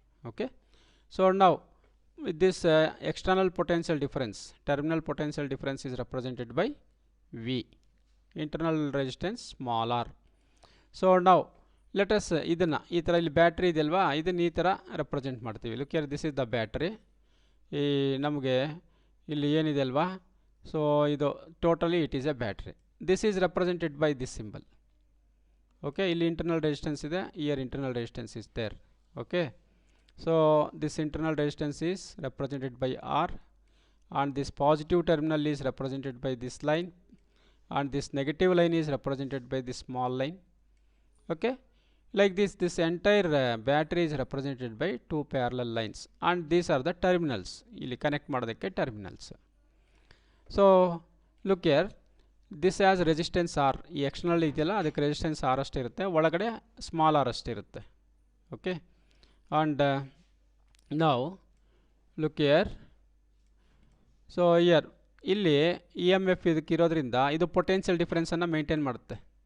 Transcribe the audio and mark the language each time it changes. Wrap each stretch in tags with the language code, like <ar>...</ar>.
<en>Okay, so ನಾವು with this external potential difference, terminal potential difference is represented by V, internal resistance small r. So now let us</en> <kn>ಇದನ್ನು ಈ ಥರ ಇಲ್ಲಿ battery ಇದೆಯಲ್ವಾ, ಇದನ್ನು ಈ ಥರ ರೆಪ್ರೆಸೆಂಟ್ ಮಾಡ್ತೀವಿ.</kn> <en>Look here, this is the battery.</en> <kn>ಈ ನಮಗೆ ಇಲ್ಲಿ ಏನಿದೆ ಅಲ್ವಾ,</kn> <en>So ಇದು totally it is a battery. This is represented by this symbol. Okay,</en> <kn>ಇಲ್ಲಿ ಇಂಟರ್ನಲ್ ರೆಸಿಸ್ಟೆನ್ಸ್ ಇದೆ,</kn> <en>Here internal resistance is there. Okay, so this internal resistance is represented by R, and this positive terminal is represented by this line, and this negative line is represented by this small line. Okay, like this entire battery is represented by two parallel lines, and these are the terminals.</en> <kn>ಇಲ್ಲಿ connect ಮಾಡೋದಕ್ಕೆ terminals.</kn> <en>So look here, this has resistance R.</en> <kn>ಈ external ಇದೆಯಲ್ಲ ಅದಕ್ಕೆ resistance R ಅಷ್ಟೇ ಇರುತ್ತೆ, ಒಳಗಡೆ small r ಅಷ್ಟೇ ಇರುತ್ತೆ.</kn> <en>Okay, and now look here, so here</en> <kn>ಇಲ್ಲಿ ಇ ಎಮ್ ಎಫ್ ಇದಕ್ಕೆ ಇರೋದ್ರಿಂದ ಇದು ಪೊಟೆನ್ಷಿಯಲ್ ಡಿಫರೆನ್ಸನ್ನು ಮೇಂಟೈನ್ ಮಾಡುತ್ತೆ.</kn>